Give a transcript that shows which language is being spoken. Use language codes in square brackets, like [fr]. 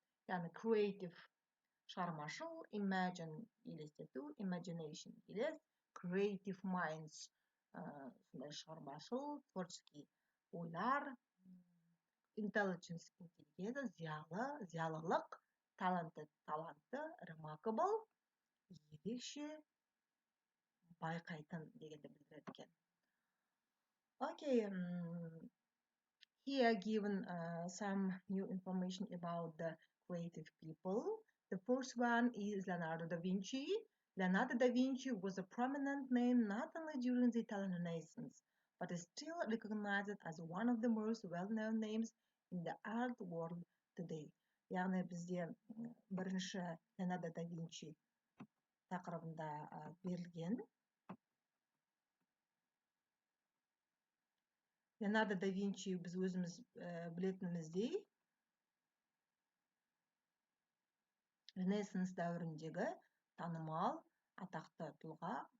[kk] Yani creative, шығармашыл, imagine, елестету, imagination, елес, creative minds, сондай шығармашыл, творческий ойлар, intelligence, интеллигенция, зиялы, зиялылық, talented, талантты, remarkable, ерекше, байқайтын дегенді білдіреді екен. [en] Okay, here given some new information about the creative people. The first one is Leonardo da Vinci. Leonardo da Vinci was a prominent name not only during the Italian Renaissance, but is still recognized as one of the most well-known names in the art world today. [kk] Яғни бізде бірінші Leonardo da Vinci тақырыбында берілген. Leonardo da Vinci біз өзіміз білетініміздей Ренессанс дәуіріндегі танымал атақты тұлға.